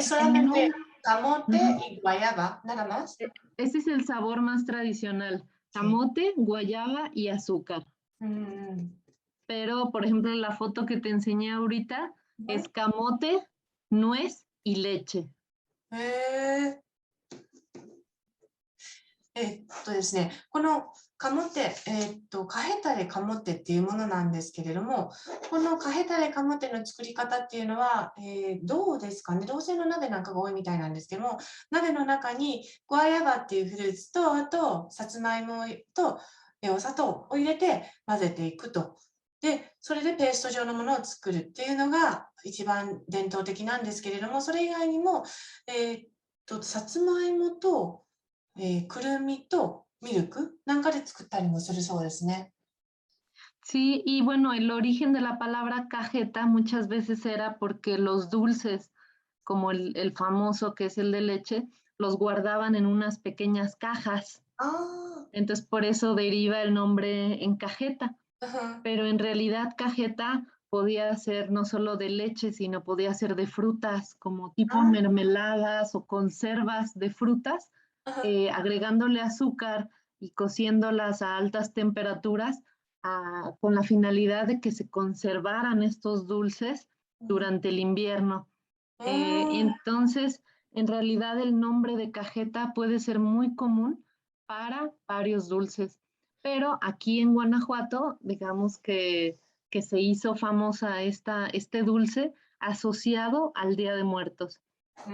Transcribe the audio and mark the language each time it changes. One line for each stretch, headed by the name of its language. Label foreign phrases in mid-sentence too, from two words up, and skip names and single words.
Spanish: el solamente nom- camote Ujú. y guayaba, nada más. Ese es el sabor más tradicional, Sí. camote, guayaba y azúcar. Mm. Pero, por ejemplo, la foto que te enseñé ahorita es Ujú. camote, nuez y leche. へえ。
Japanese: ですね、このカモテ、カヘタレカモテっていうものなんですけれども、このカヘタレカモテの作り方っていうのは、どうですかね、銅製の鍋なんかが多いみたいなんですけども、鍋の中にゴアヤバっていうフルーツと、あと、さつまいもと、お砂糖を入れて混ぜていくと。で、それでペースト状のものを作るっていうのが一番伝統的なんですけれども、それ以外にも、さつまいもと、くるみとミルクなんかで作ったりもするそうですね。
Spanish: Sí, y bueno, el origen de la palabra cajeta muchas veces era porque los dulces, como el famoso que es el de leche, los guardaban en unas pequeñas cajas. ああ、 Entonces, por eso deriva el nombre en cajeta. うん。 Pero en realidad cajeta podía ser no solo de leche, sino podía ser de frutas, como tipo あ mermeladas o conservas de frutas, あ、うん。 agregándole azúcar y cociéndolas a altas temperaturas con la finalidad de que se conservaran estos dulces うん。 durante el invierno. うーん。 Entonces, en realidad el nombre de cajeta puede ser muy común para varios dulces. Pero aquí en Guanajuato, digamos que se hizo famosa este dulce asociado al Día de Muertos. う